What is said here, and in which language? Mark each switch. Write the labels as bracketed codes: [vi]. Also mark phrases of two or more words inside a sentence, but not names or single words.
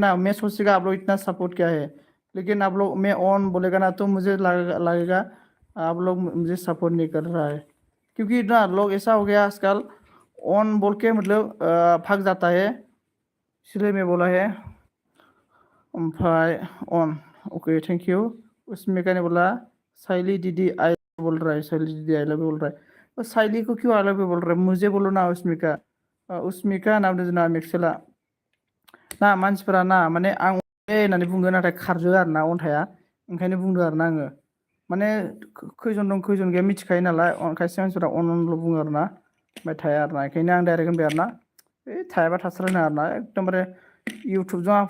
[hi] ना मैं सोचेगा आप लोग इतना सपोर्ट क्या है लेकिन आप लोग मैं ऑन बोलेगा ना तो मुझे लगेगा आप लोग मुझे सपोर्ट नहीं कर रहा है क्योंकि ना लोग ऐसा हो गया आजकल ऑन बोल के मतलब भाग जाता है इसलिए मैं बोला है ओमफ्राय [en] on okay thank you [hi] उसमें कहने बोला साइली दीदी आई बोल रहा है साइली दीदी [en] I love you [hi] बोल रहा है तो साइली को क्यों [en] I love you [hi] बोल रहा है मुझे बोलो ना उसमिका नाम ना मिक्सेला [brx] ना मानसिफोरा ना माने आं होननानै बुंगोन नाथाय खारजो आरो ना अन्थाया ओंखायनो बुंदों आरो ना आङो माने खैजन दं खैजन गैया मिथिखायो नालाय खायसे मानसिफोरा अनल' बुङो आरो ना ओमफ्राय थाया आरो ना ओंखायनो आं डाइरेक्ट होनबाय आरो ना थायाबा थास्रायनाङा आरो ना एकदमबारे इउटुबजों आंहा